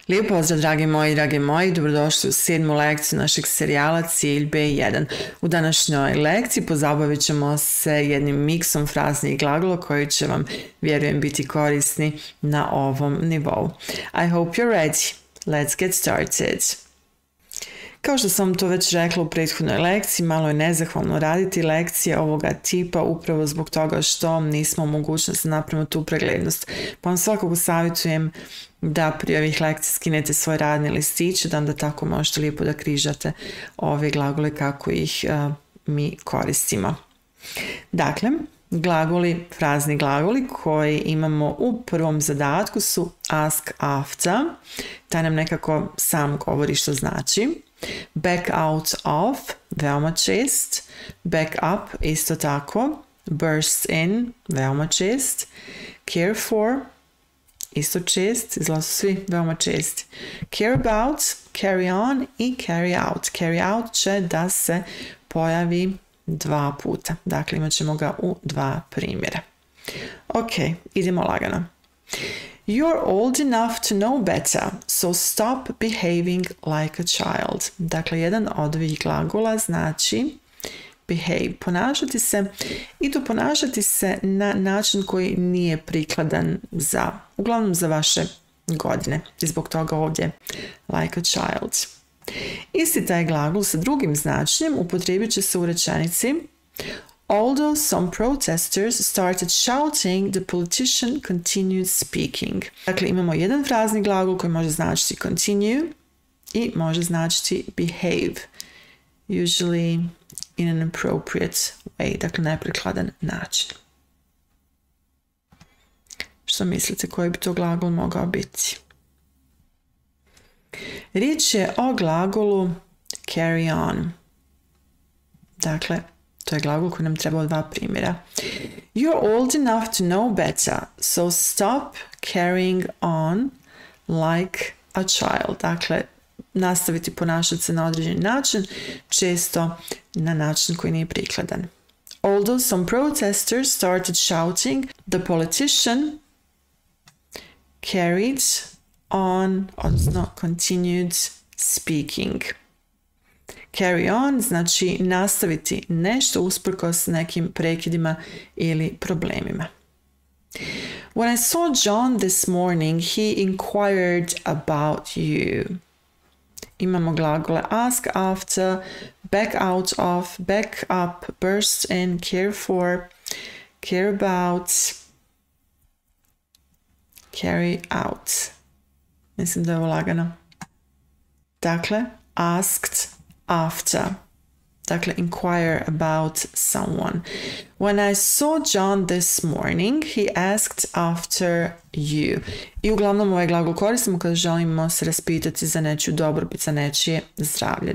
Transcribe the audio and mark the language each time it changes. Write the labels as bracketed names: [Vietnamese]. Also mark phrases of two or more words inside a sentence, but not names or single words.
[Bosnian] Lijep pozdrav dragi moji, dobrodošli u sedmu lekciju našeg serijala Cilj B1. U današnjoj lekciji pozabavit ćemo se jednim miksom fraznih glagola koji će vam, vjerujem, biti korisni na ovom nivou. [English] I hope you're ready. Let's get started. [Bosnian] Kao što sam to već rekla u prethodnoj lekciji, malo je nezahvalno raditi lekcije ovoga tipa upravo zbog toga što nismo u mogućnosti da napravimo tu preglednost. Pa vam svakako savjetujem da prije ovih lekcija skinete svoj radni listić, da onda tako možete lijepo da križate ove glagole kako ih mi koristimo. Dakle, glagoli, frazni glagoli koji imamo u prvom zadatku su [English] ask after, [Bosnian] taj nam nekako sam govori što znači. [English] Back out of, [Bosnian] veoma čest. [English] Back up, [Bosnian] isto tako. [English] Burst in, [Bosnian] veoma čest. [English] Care for, [Bosnian] isto čest, izgleda su svi veoma česti. [English] Care about, carry on i carry out. Carry out [Bosnian] će da se pojavi dva puta. Dakle, imat ćemo ga u dva primjera. Ok, idemo lagano. [English] You're old enough to know better, so stop behaving like a child. [Bosnian] Dakle, jedan od ovih glagola znači behave, ponašati se, i to ponašati se na način koji nije prikladan za, uglavnom za vaše godine. I zbog toga ovdje [English] like a child. [Bosnian] Isti taj glagol sa drugim značenjem upotrijebit će se u rečenici [English] Although some protesters started shouting, the politician continued speaking. [Bosnian] Dakle, imamo jedan frazni glagol koji može značiti continue i može značiti behave. [English] Usually in an appropriate way, [Bosnian] dakle neprikladan način. Što mislite, koji bi to glagol mogao biti? Riječ je o glagolu [English] carry on. [Bosnian] Dakle, to je glagol koji nam treba od dva primjera. [English] You're old enough to know better, so stop carrying on like a child. [Bosnian] Dakle, nastaviti ponašati se na određeni način, često na način koji nije prikladan. [English] Although some protesters started shouting, the politician carried on, odnosno continued speaking. Carry on [Bosnian] znači nastaviti nešto usprkos nekim prekidima ili problemima. [English] When I saw John this morning, he inquired about you. [Bosnian] Imamo glagole [English] ask after, back out of, back up, burst in, care for, care about, carry out. [Bosnian] Mislim da je ovo lagano. Dakle, [English] asked after. [Bosnian] Dakle, [English] inquire about someone. When I saw John this morning, he asked after you. [Bosnian] I uglavnom ovaj glagol koristimo kada želimo se raspitati za nečiju dobrobit, za nečije zdravlje.